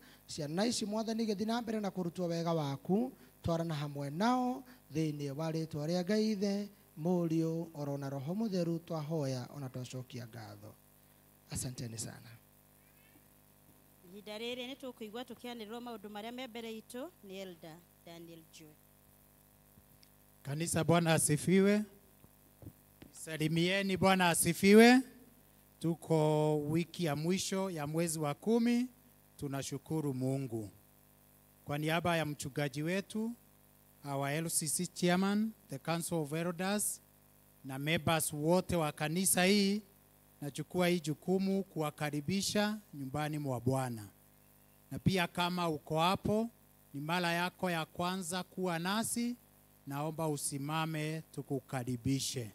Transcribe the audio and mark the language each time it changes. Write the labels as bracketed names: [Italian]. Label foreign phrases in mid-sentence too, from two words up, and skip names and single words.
[Kikuyu] Ciana ici mwathani githi na mbere na kurutwo wega waku, twarana hamwe nao thiini wa ritwa ria Ngai Ithe, Mũriũ, orona Roho Mutheru, twahoya ona twacokia ngatho. [Swahili] Asanteni sana. [Kikuyu] Ihinda rĩrĩ nĩtũkũigua tũkĩanĩrĩrwo maũndũ marĩa me mbere itũ ni Elder Daniel Joy. [Swahili] Kanisa, Bwana asifiwe. Salimieni, Bwana asifiwe. Tuko wiki ya mwisho ya mwezi wa 10. Tunashukuru Mungu. Kwa niaba ya mchungaji wetu, [English] our LCC chairman, the Council of Elders, [Swahili] na members wote wa kanisa hii, nachukua hii jukumu kuwakaribisha nyumbani mwa Bwana. Na pia kama uko hapo, ni mara yako ya kwanza kuwa nasi, naomba usimame tukukaribishe.